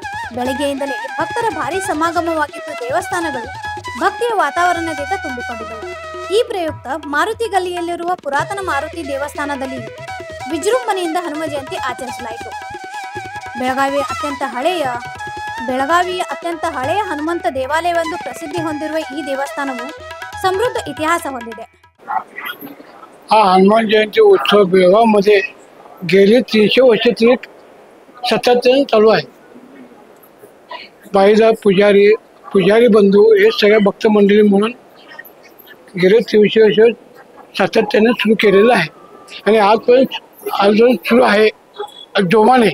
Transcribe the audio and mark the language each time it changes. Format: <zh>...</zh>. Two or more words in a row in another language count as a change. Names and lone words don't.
<kn>ಬೆಳಗ್ಗೆಯಿಂದಲೇ ಭಕ್ತರ ಭಾರೀ ಸಮಾಗಮವಾಗಿದ್ದು ದೇವಸ್ಥಾನಗಳು ಭಕ್ತಿಯ ವಾತಾವರಣದಿಂದ ತುಂಬಿಕೊಂಡಿದ್ದವು. ಈ ಪ್ರಯುಕ್ತ ಮಾರುತಿ ಗಲ್ಲಿಯಲ್ಲಿರುವ ಪುರಾತನ ಮಾರುತಿ ದೇವಸ್ಥಾನದಲ್ಲಿ ವಿಜೃಂಭಣೆಯಿಂದ ಹನುಮ ಜಯಂತಿ ಆಚರಿಸಲಾಯಿತು. ಬೆಳಗಾವಿಯ ಅತ್ಯಂತ ಹಳೆಯ ಹನುಮಂತ ದೇವಾಲಯವೆಂದು ಪ್ರಸಿದ್ಧಿ ಹೊಂದಿರುವ ಈ ದೇವಸ್ಥಾನವು ಸಮೃದ್ಧ ಇತಿಹಾಸ ಹೊಂದಿದೆ.</kn> <mr>हा हनुमान जयंती उत्सव बेळगावमध्ये गेली 300 वर्ष तरी सातत्याने चालू आहे. बाईदार पुजारी बंधू हे सगळ्या भक्त मंडळी म्हणून गेले 300 वर्ष सातत्याने सुरू केलेलं आहे आणि आज सुरू आहे जोमाने.</mr>